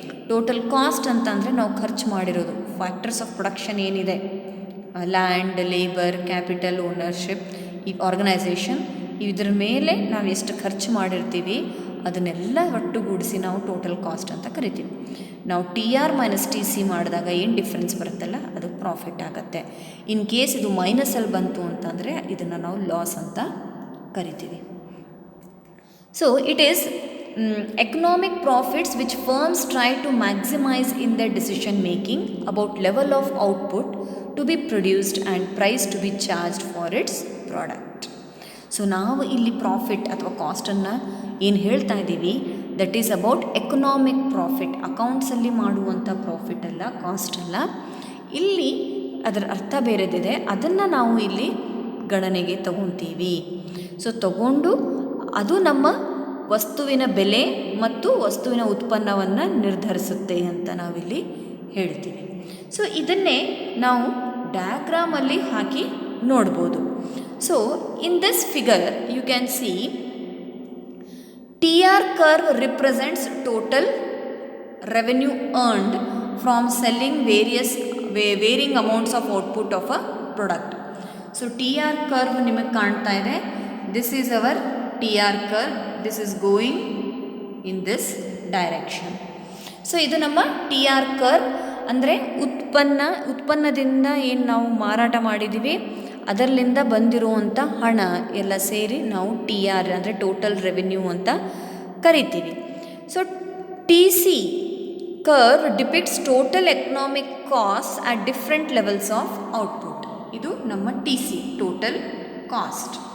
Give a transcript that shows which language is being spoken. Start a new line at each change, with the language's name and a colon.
Kannada: Total cost ಅಂತಂದರೆ ನಾವು ಖರ್ಚು ಮಾಡಿರೋದು, ಫ್ಯಾಕ್ಟರ್ಸ್ ಆಫ್ ಪ್ರೊಡಕ್ಷನ್ ಏನಿದೆ, ಲ್ಯಾಂಡ್, ಲೇಬರ್, ಕ್ಯಾಪಿಟಲ್, ಓನರ್ಶಿಪ್, ಈ ಆರ್ಗನೈಸೇಷನ್, ಇದ್ರ ಮೇಲೆ ನಾವು ಎಷ್ಟು ಖರ್ಚು ಮಾಡಿರ್ತೀವಿ ಅದನ್ನೆಲ್ಲ ಒಟ್ಟುಗೂಡಿಸಿ ನಾವು ಟೋಟಲ್ ಕಾಸ್ಟ್ ಅಂತ ಕರಿತೀವಿ. ನಾವು TR ಮೈನಸ್ TC ಮಾಡಿದಾಗ ಏನು ಡಿಫ್ರೆನ್ಸ್ ಬರುತ್ತಲ್ಲ ಅದು ಪ್ರಾಫಿಟ್ ಆಗುತ್ತೆ.
English: in case
Kannada: ಇದು ಮೈನಸಲ್ಲಿ ಬಂತು ಅಂತಂದರೆ ಇದನ್ನು ನಾವು ಲಾಸ್ ಅಂತ ಕರಿತೀವಿ.
English: So it is economic profits which firms try to maximize in their decision making about level of output to be produced and price to be charged for its product.
Kannada: So ನಾವು ಇಲ್ಲಿ profit ಅಥವಾ ಕಾಸ್ಟನ್ನು ಏನು ಹೇಳ್ತಾ ಇದ್ದೀವಿ,
English: That is about economic profit.
Kannada: ಅಕೌಂಟ್ಸಲ್ಲಿ ಮಾಡುವಂಥ profit ಅಲ್ಲ, cost ಅಲ್ಲ. ಇಲ್ಲಿ ಅದರ ಅರ್ಥ ಬೇರೆದಿದೆ, ಅದನ್ನು ನಾವು ಇಲ್ಲಿ ಗಣನೆಗೆ ತಗೊತೀವಿ. ಸೊ ತಗೊಂಡು ಅದು ನಮ್ಮ ವಸ್ತುವಿನ ಬೆಲೆ ಮತ್ತು ವಸ್ತುವಿನ ಉತ್ಪನ್ನವನ್ನು ನಿರ್ಧರಿಸುತ್ತೆ ಅಂತ ನಾವಿಲ್ಲಿ ಹೇಳ್ತೀವಿ. ಸೊ ಇದನ್ನೇ ನಾವು ಡಯಾಗ್ರಾಮಲ್ಲಿ ಹಾಕಿ ನೋಡ್ಬೋದು.
English: So in this figure you can see TR curve represents total revenue earned from selling varying amounts of output of a product. So TR curve
Kannada: ನಿಮಗೆ ಕಾಣ್ತಾ ಇದೆ.
English: This is our TR curve. This is going in this direction.
Kannada: So ಇದು ನಮ್ಮ TR curve ಅಂದರೆ ಉತ್ಪನ್ನದಿಂದ ಏನು ನಾವು ಮಾರಾಟ ಮಾಡಿದ್ದೀವಿ ಅದರಲ್ಲಿಂದ ಬಂದಿರುವಂಥ ಹಣ ಎಲ್ಲ ಸೇರಿ ನಾವು TR ಅಂದರೆ ಟೋಟಲ್ ರೆವೆನ್ಯೂ ಅಂತ ಕರಿತೀವಿ.
English: So TC curve depicts total economic costs at different levels of output.
Kannada: ಇದು ನಮ್ಮ TC total cost.